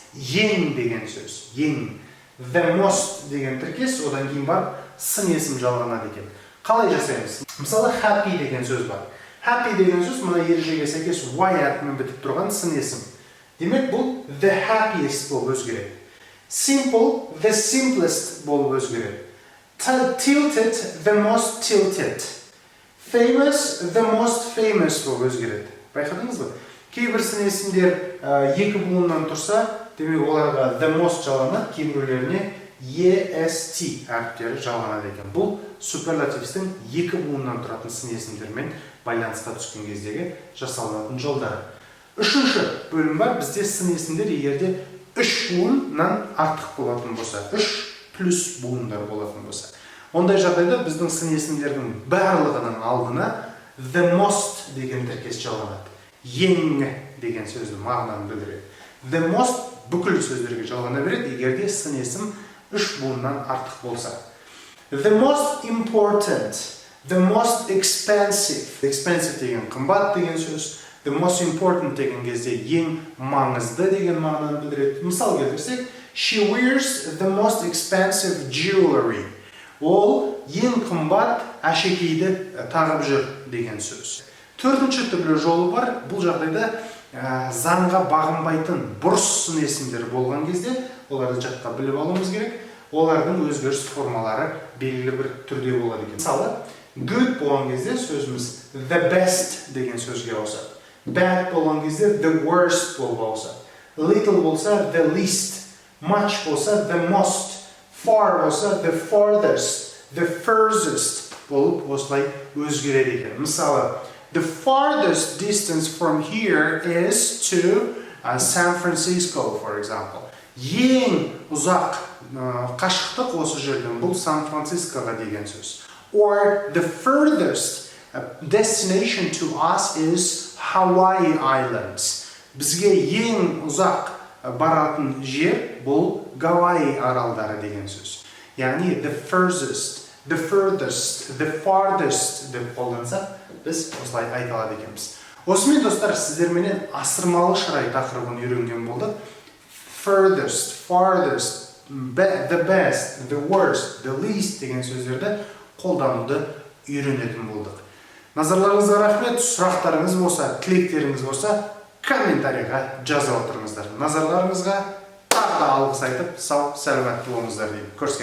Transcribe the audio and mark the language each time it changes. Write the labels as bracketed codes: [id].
[kk] Ең деген сөз, ең. The most деген тіркес, одан кейін бар сын есім жалғанады екен. Қалай жасаймыз? Мысалы, happy деген сөз бар. Happy деген сөз мұна ережеге сәйкес y әрпімен бітіп тұрған сын есім. Демек, бұл the happiest болып өзгереді. [en] Simple, the simplest [kk] болып өзгереді. [en] Tilted, the most tilted. Famous, the most famous болып өзгереді. [kk] Байқадыңыз ба? Кейбір сын есімдер екі буыннан тұрса, демек оларға the most жалғанады, кейбіреулеріне est әріптері жалғанады екен. Бұл superlativестің екі буыннан тұратын сын есімдермен байланысқа түскен кездегі жасалынатын жолдары. Үшінші бөлім бар, бізде сын есімдер егерде үш буыннан артық болатын болса, үш плюс буындар болатын болса. Ондай жағдайда біздің сын есімдердің барлығының алдына the most деген тіркес жалғанады. Ең деген сөзді мағынаны білдіреді. The most бүкіл сөздерге жалғана береді, егерде сын есім үш буыннан артық болса. [en] The most important, the most expensive. [kk] Expensive деген қымбат деген сөз. The most important деген кезде ең маңызды деген мағынаны білдіреді. Мысал келтірсек, [en] she wears the most expensive jewelry. [kk] Ол ең қымбат әшекейді тағып жүр деген сөз. Төртінші түрлі жолы бар. Бұл жағдайда заңға бағынбайтын бұрыс сын есімдер болған кезде оларды жатқа біліп алуымыз керек. Олардың өзгеріс формалары белгілі бір түрде болады екен. Мысалы, good болған кезде сөзіміз the best деген сөзге ауысады. Bad болған кезде the worst болып ауысады. [en] Little болса the least, much болса the most, far болса the farthest, the furthest болып осылай өзгереді екен. Мысалы, the farthest distance from here is to San Francisco, for example. [kk] Ең ұзақ қашықтық осы жерден бұл Сан-Францискоға деген сөз. [en] Or the furthest destination to us is Hawaii Islands. [kk] Бізге ең ұзақ баратын жер бұл Гавайи аралдары деген сөз. Яғни the furthest, the furthest, the farthest деп қолдансақ, біз осылай айта алады екенбіз. Осымен достар, сіздерменен асырмалы шырай тақырыбын үйренген болдық. [en] Furthest, farthest, the best, the worst, the least [kk] деген сөздерді қолдануды үйренетін болдық. Назарларыңызға рахмет. Сұрақтарыңыз болса, тілектеріңіз болса, комментарийға жазып отырыңыздар. Назарларыңызға тағы да алғыс айтып, сау, сәлематты болыңыздар деймін. Көріскенше.